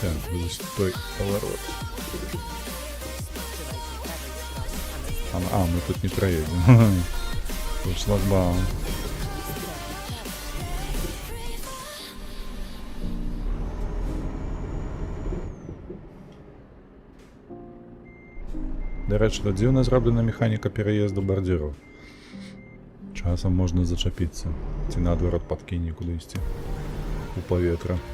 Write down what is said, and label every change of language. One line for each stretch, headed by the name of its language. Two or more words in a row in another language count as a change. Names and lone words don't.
Ukrainian: Ось той поворот.
Polish: Trzymaj się prawej strony, a
Russian: А, мы тут не проедем. Тут шлагбаум.
Ukrainian: До речі, то дзивно зроблена механіка переїзду бордюрів. Часом можна зачепитися. Ці надворот подкине кудись у повітря.